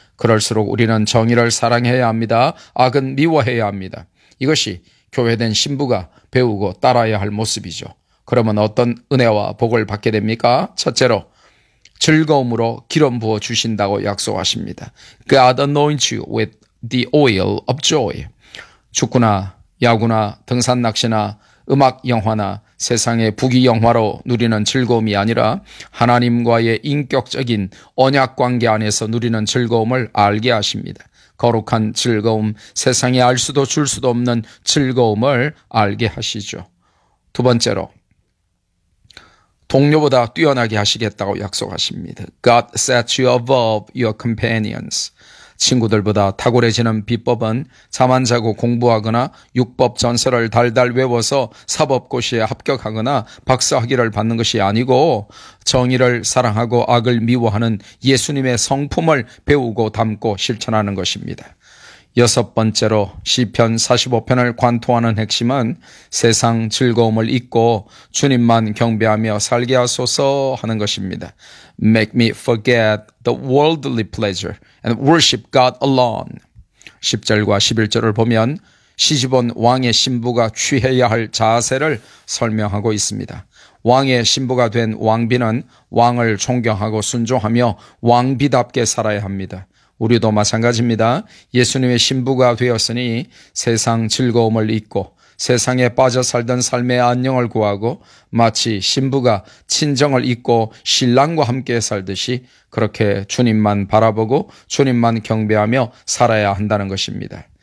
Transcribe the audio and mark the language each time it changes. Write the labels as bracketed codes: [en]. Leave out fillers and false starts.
[ko] 그럴수록 우리는 정의를 사랑해야 합니다. 악은 미워해야 합니다. 이것이 교회된 신부가 배우고 따라야 할 모습이죠. 그러면 어떤 은혜와 복을 받게 됩니까? 첫째로 즐거움으로 기름 부어 주신다고 약속하십니다. [en] God anoints you with the oil of joy. [ko] 축구나 야구나 등산 낚시나 음악 영화나 세상의 부귀 영화로 누리는 즐거움이 아니라 하나님과의 인격적인 언약 관계 안에서 누리는 즐거움을 알게 하십니다. 거룩한 즐거움, 세상에 알 수도 줄 수도 없는 즐거움을 알게 하시죠. 두 번째로 동료보다 뛰어나게 하시겠다고 약속하십니다. [en] God sets you above your companions. [ko] 친구들보다 탁월해지는 비법은 잠만 자고 공부하거나 육법 전서를 달달 외워서 사법고시에 합격하거나 박사학위를 받는 것이 아니고 정의를 사랑하고 악을 미워하는 예수님의 성품을 배우고 담고 실천하는 것입니다. 여섯 번째로 시편 45편을 관통하는 핵심은 세상 즐거움을 잊고 주님만 경배하며 살게 하소서 하는 것입니다. [en] Make me forget the worldly pleasure and worship God alone. [ko] 10절과 11절을 보면 시집온 왕의 신부가 취해야 할 자세를 설명하고 있습니다. 왕의 신부가 된 왕비는 왕을 존경하고 순종하며 왕비답게 살아야 합니다. 우리도 마찬가지입니다. 예수님의 신부가 되었으니 세상 즐거움을 잊고 세상에 빠져 살던 삶의 안녕을 구하고 마치 신부가 친정을 잊고 신랑과 함께 살듯이 그렇게 주님만 바라보고 주님만 경배하며 살아야 한다는 것입니다.